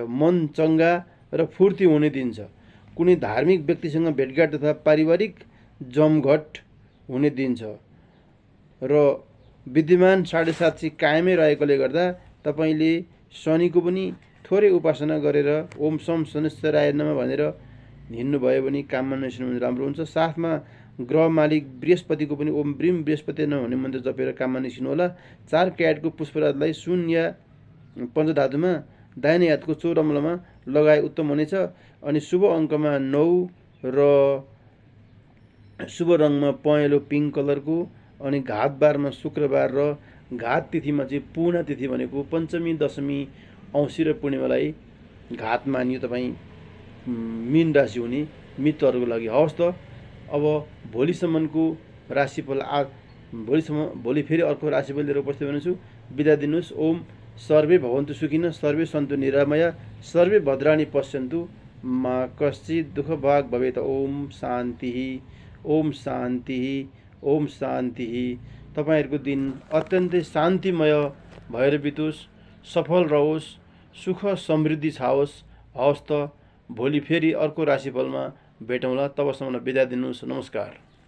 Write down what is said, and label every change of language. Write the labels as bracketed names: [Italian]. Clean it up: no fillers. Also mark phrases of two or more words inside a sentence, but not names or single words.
[Nepali] मन चङ्गा र फुर्ती हुने दिन छ। कुनै धार्मिक व्यक्तिसँग भेटघाट तथा पारिवारिक जमघट हुने दिन छ र विद्यमान 7.5 चाहिँ कायमै रहेकोले गर्दा तपाईँले शनिको पनि थोरै उपासना गरेर [Sanskrit] ओम सोम शनेश्वराय नमः [Nepali] भनेर हिँड्नुभयो भने काममा निस्किनु राम्रो हुन्छ। साथमा ग्रह मालिक बृहस्पतिको पनि [Sanskrit] ओम ब्रीम बृहस्पति नमः [Nepali] भन्ने मन्त्र जपेर काममा निस्किनु होला। 4 क्यारेटको पुष्पराजलाई सुन या पञ्चधातुमा दाहिने हातको चौरमलमा लगाए उत्तम हुनेछ। अनि शुभ अङ्कमा 9 र शुभ रङमा पहेँलो [English] pink colour [Nepali] अनि घात बारमा शुक्रबार र घात तिथिमा चाहिँ पूर्णा तिथि भनेको पञ्चमी, दशमी, औँसी र पूर्णिमालाई घात मानियो तपाईँ मीन राशि हुने मित्रहरूको लागि। हवस् त, अब भोलिसम्मको राशिफल भोलि फेरि अर्को राशिफल लिएर उपस्थित हुनेछु। बिदा दिनुहोस्। [Sanskrit] ओम सर्वे भवन्तु सुखिनः, सर्वे सन्तु निरामया, सर्वे भद्राणि पश्यन्तु, मा कश्चित् दुःखभाग् भवेत्। ओम शान्ति, ओम शान्ति, ओम शान्ति। [Nepali] तपाईँहरूको दिन अत्यन्तै शान्तिमय भएर बितोस्, सफल रहोस्, सुख समृद्धि छाओस्। हवस् त, भोलि फेरि अर्को राशिफलमा भेटौँला। तबसम्म बिदा दिनुहोस्। नमस्कार।